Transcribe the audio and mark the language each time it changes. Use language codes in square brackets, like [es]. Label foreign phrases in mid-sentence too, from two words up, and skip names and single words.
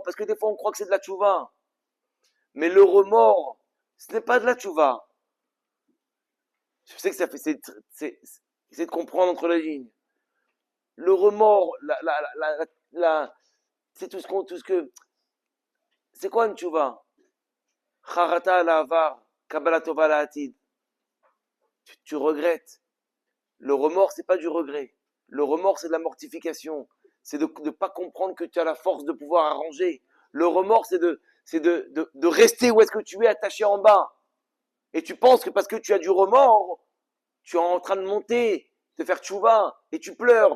[fr] Parce que des fois, on croit que c'est de la tchouva. Mais le remords, ce n'est pas de la tchouva. Je sais que ça fait, c'est de comprendre entre les lignes. Le remords, c'est tout ce que, c'est quoi une tchouva? [he] חרטה על העבר, קבלה טובה לעתיד. [fr] Tu regrettes. Le remords, c'est pas du regret. Le remords, c'est de la mortification. C'est de ne pas comprendre que tu as la force de pouvoir arranger. Le remords, c'est de rester où est-ce que tu es attaché en bas. Et tu penses que parce que tu as du remords, tu es en train de monter, de faire tchouva, et tu pleures.